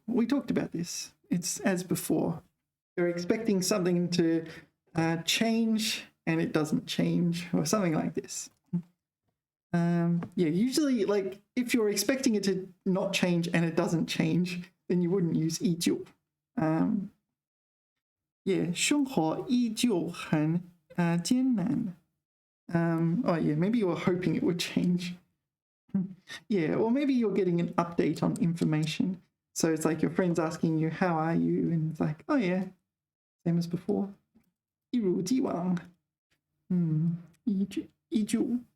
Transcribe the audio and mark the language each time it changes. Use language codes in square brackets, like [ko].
[en] We talked about this. It's as before. You're expecting something to change and it doesn't change, or something like this. Yeah, usually, like, if you're expecting it to not change and it doesn't change, then you wouldn't use 依旧. [zh] Yeah, 生活依旧很艰难. [en] Oh yeah, maybe you were hoping it would change. Yeah, or maybe you're getting an update on information. So it's like your friend's asking you, how are you? And it's like, oh yeah, same as before. [zh] 一如既往.依旧.